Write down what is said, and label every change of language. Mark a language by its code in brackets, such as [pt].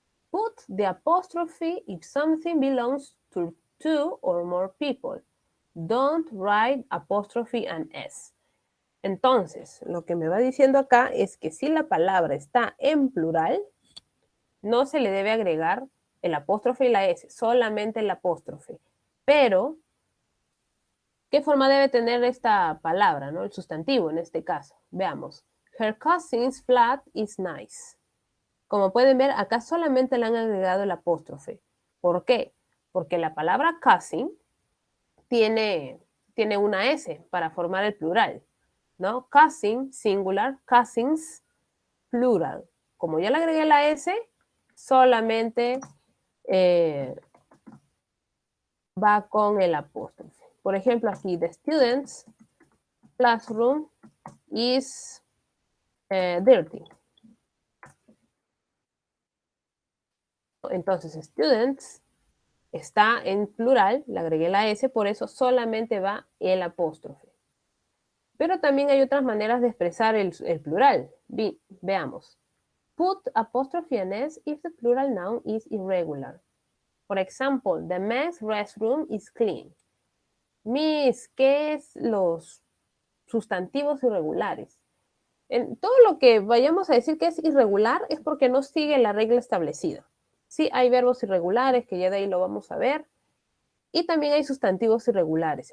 [en] Put the apostrophe if something belongs to two or more people. Don't write apostrophe and S. [es] Entonces, lo que me va diciendo acá es que si la palabra está en plural, no se le debe agregar el apóstrofe y la S, solamente el apóstrofe. Pero, ¿qué forma debe tener esta palabra, ¿no? El sustantivo en este caso. Veamos. [en] Her cousin's flat is nice. [es] Como pueden ver, acá solamente le han agregado el apóstrofe. ¿Por qué? Porque la palabra cousin tiene una S para formar el plural, ¿no? [en] Cousin, singular, cousins, plural. [es] Como ya le agregué la S, solamente va con el apóstrofe. Por ejemplo, aquí, [en] the students' classroom is dirty. [es] Entonces, students está en plural, le agregué la S, por eso solamente va el apóstrofe. Pero también hay otras maneras de expresar el plural. Veamos. [en] Put apostrophe and S if the plural noun is irregular. For example, the men's restroom is clean. [es] Miss, ¿qué es los sustantivos irregulares? En todo lo que vayamos a decir que es irregular es porque no sigue la regla establecida. Sí, hay verbos irregulares, que ya de ahí lo vamos a ver, y también hay sustantivos irregulares.